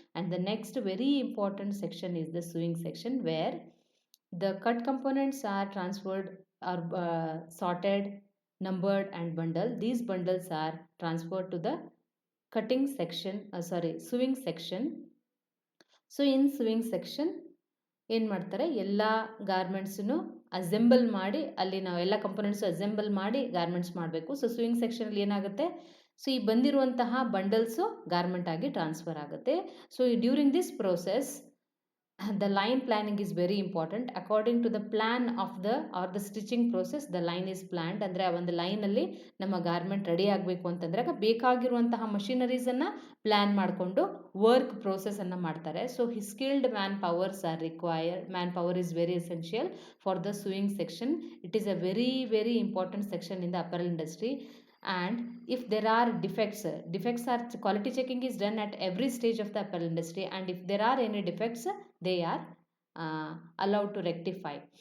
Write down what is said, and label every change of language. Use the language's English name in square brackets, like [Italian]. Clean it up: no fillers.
[English] And the next very important section is the sewing section, where the cut components are transferred or sorted, numbered and bundled. These bundles are transferred to the cutting section, sewing section. So in sewing section [Kannada] ಏನು ಮಾಡ್ತಾರೆ, ಎಲ್ಲ ಗಾರ್ಮೆಂಟ್ಸನ್ನು assemble ಮಾಡಿ ಅಲ್ಲಿ ನಾವು ಎಲ್ಲ ಕಂಪೋನೆಂಟ್ಸು assemble ಮಾಡಿ garments ಮಾಡಬೇಕು. So swing ಸೆಕ್ಷನಲ್ಲಿ ಏನಾಗುತ್ತೆ, ಸೊ ಈ ಬಂದಿರುವಂತಹ ಬಂಡಲ್ಸು ಗಾರ್ಮೆಂಟ್ ಆಗಿ ಟ್ರಾನ್ಸ್ಫರ್ ಆಗುತ್ತೆ. [English] So during this process the line planning is very important. According to the plan of the stitching process, the line is planned. [Kannada] ಅಂದರೆ ಆ ಒಂದು ಲೈನಲ್ಲಿ ನಮ್ಮ ಗಾರ್ಮೆಂಟ್ ರೆಡಿ ಆಗಬೇಕು ಅಂತಂದರೆ ಬೇಕಾಗಿರುವಂತಹ ಮಷಿನರೀಸನ್ನು ಪ್ಲ್ಯಾನ್ ಮಾಡಿಕೊಂಡು ವರ್ಕ್ ಪ್ರೋಸೆಸನ್ನು ಮಾಡ್ತಾರೆ. [English] So skilled manpowers are required. Manpower is very essential for the sewing section. It is a very important section in the apparel industry. And if there are defects are quality checking is done at every stage of the apparel industry, and if there are any defects, they are allowed to rectify.